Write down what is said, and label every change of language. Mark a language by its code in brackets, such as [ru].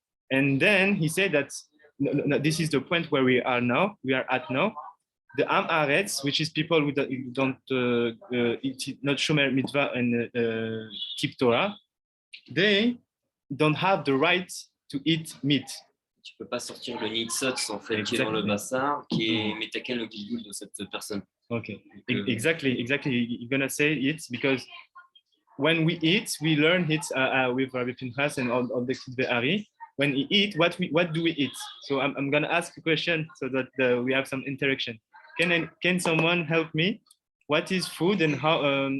[en] And then he said that this is the point where we are at now. The Am Haaretz, which is people who don't eat, not shomer mitzvah and keep Torah, they don't have the right to eat meat. [fr] tu peux pas sortir le nitzot en fait qui est dans le bassar, qui est metaken le gilgul de cette personne. [en] Okay, exactly. You're gonna say it because when we eat, we learn it with Rabbi Pinchas and all the Kidve Ari. When we eat, what do we eat? So I'm gonna ask a question so that we have some interaction. Can someone help me? What is food and how?